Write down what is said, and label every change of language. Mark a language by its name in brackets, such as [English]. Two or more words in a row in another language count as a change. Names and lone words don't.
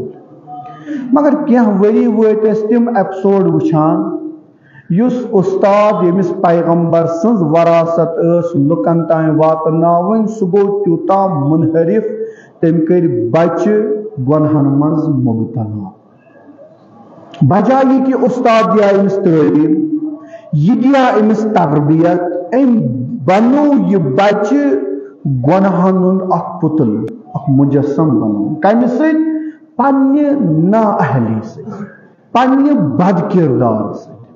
[Kashmiri] مگر کینٛہہ ؤری وٲتۍ أسۍ تِم ایپسوڈ وٕچھان یُس اُستاد ییٚمِس پیغمبر سٕنٛز وراثت ٲس لُکن تام واتناوٕنۍ سُہ گوٚو تیوٗتاہ منحرف تٔمۍ کٔرۍ بچہِ گۄنہن منٛز مبتلا. بجائے یہ کہ استاد دیا أمِس تعلیٖم یہِ دیا أمِس تربیت أمۍ بنو یہِ بچہِ گۄنہن ہُنٛد اکھ پُتل اکھ مجسم بنو. کمہِ سۭتۍ؟ پننہِ نااہلی سۭتۍ پننہِ بد کردار سۭتۍ.